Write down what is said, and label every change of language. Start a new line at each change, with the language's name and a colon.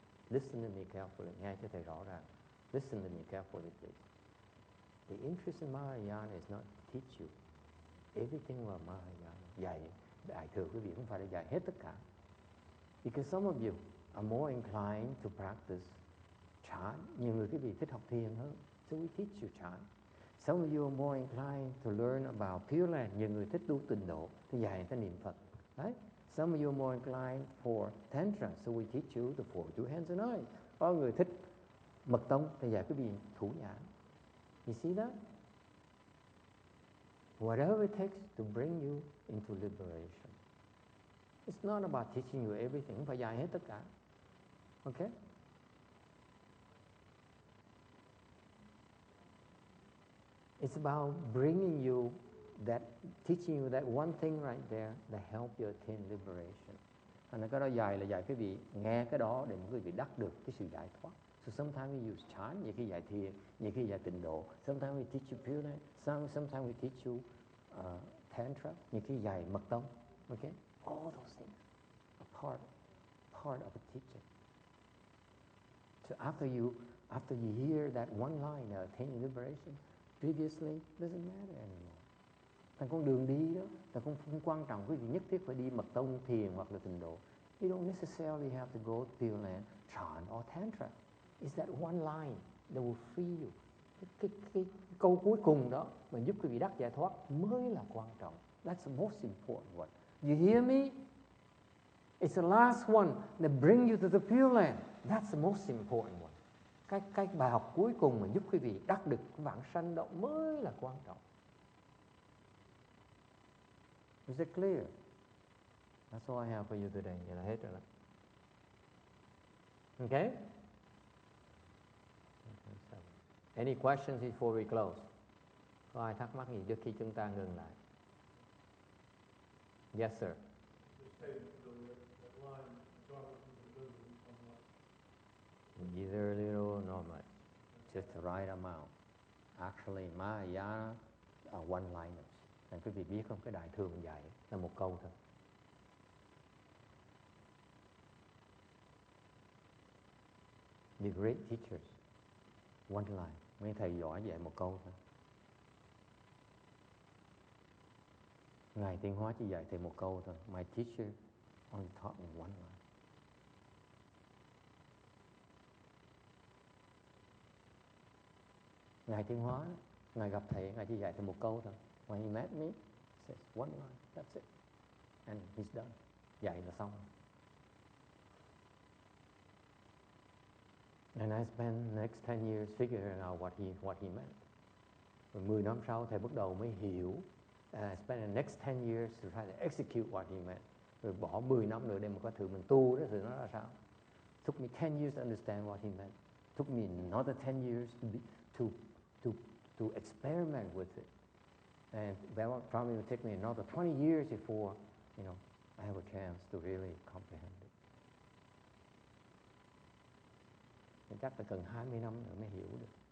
English: Listen to me carefully.
Vietnamese: Nghe cho thầy rõ ràng.
English: Listen to me carefully, please. The interest in Mahayana is not to teach you everything about Mahayana.
Vietnamese: Dạy Đại Thừa quý vị không phải là dạy hết tất cả.
English: Because some of you are more inclined to practice chant.
Vietnamese: Nhiều người quý vị thích học thiền hơn.
English: So we teach you chant. Some of you are more inclined to learn about Pure Land.
Vietnamese: Nhiều người thích tu tịnh độ, thì dạy người ta niệm Phật.
English: Right? Some of you are more inclined for Tantra. So we teach you the 4 two hands and eyes.
Vietnamese: Có người thích mật tông, thì dạy quý vị thủ nhãn.
English: You see that? Whatever it takes to bring you into liberation. It's not about teaching you everything.
Vietnamese: Không phải dạy hết tất cả.
English: Okay? It's about bringing you that, teaching you that one thing right there that help you attain liberation.
Vietnamese: Thành ra cái đó dạy là dạy quý vị nghe cái đó để quý vị đắc được cái sự giải thoát.
English: So sometimes we use chant,
Vietnamese: nhiều khi dạy thiền, nhiều khi dạy tịnh độ.
English: Sometimes we teach you Pure Land. Sometimes we teach you Tantra,
Vietnamese: nhiều khi dạy mật tông.
English: Okay? All those things are part of the teaching. So after you hear that one line, attaining liberation, previously doesn't matter anymore.
Vietnamese: Thành con đường đi đó là không quan trọng quý vị nhất thiết phải đi mật tông, thiền hoặc là tịnh độ.
English: You don't necessarily have to go to Pure Land, chant or Tantra. It's that one line that will free you.
Vietnamese: Cái câu cuối cùng đó mà giúp quý vị đắc giải thoát mới là quan trọng.
English: That's the most important one. You hear me? It's the last one that bring you to the Pure Land. That's the most important one.
Vietnamese: Cái bài học cuối cùng mà giúp quý vị đắc được vãng sanh đó mới là quan trọng.
English: Is it clear? That's all I have for you today.
Vietnamese: Vậy là hết rồi đó.
English: Okay? Any questions before we close?
Vietnamese: Có ai thắc mắc gì trước khi chúng ta ngừng lại?
English: Yes, sir. Neither little nor much. Just the right amount. Actually, Mahayana are one-liners.
Vietnamese: Nên quý vị biết không, cái Đại Thừa mình dạy là một câu thôi.
English: The great teachers, one line.
Vietnamese: Mấy thầy giỏi dạy một câu thôi. Ngài Tiến Hóa chỉ dạy thầy một câu thôi.
English: My teacher only taught me one line.
Vietnamese: Ngài Tiến Hóa, Ngài gặp thầy, Ngài chỉ dạy thầy một câu thôi.
English: When he met me, he says one line, that's it. And he's done.
Vietnamese: Dạy là xong.
English: And I spent the next 10 years figuring out what he meant.
Vietnamese: Rồi 10 năm sau thầy bắt đầu mới hiểu.
English: And I spent the next 10 years to try to execute what he meant.
Vietnamese: Rồi bỏ 10 năm nữa để mà có thử mình tu đó thì nó ra sao.
English: Took me 10 years to understand what he meant. Took me another 10 years to experiment with it. And that will probably take me another 20 years before, I have a chance to really comprehend it.
Vietnamese: Thì chắc là cần 20 năm nữa mới hiểu được.